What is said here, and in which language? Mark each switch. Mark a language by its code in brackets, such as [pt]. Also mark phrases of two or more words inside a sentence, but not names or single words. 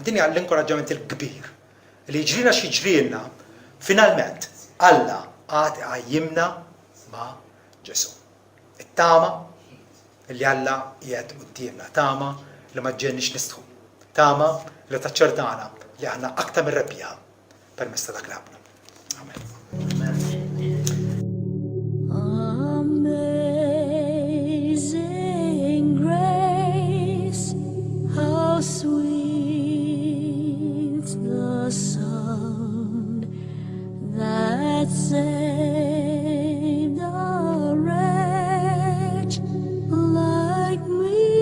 [mt] Din hija l-inkoraġġament il-kbir li jiġrina xi jiġrilna, finalment Alla għad iqajjimna ma' Ġesu. It-tama li Alla qiegħed qudiemna, tama li ma ġġielniex nistħu, tama li taċċertana li aħna aktar minn rebbieħa permezz ta' dak li għamlu. Amen. [en] Amazing grace, how sweet the sound that saved a wretch like me.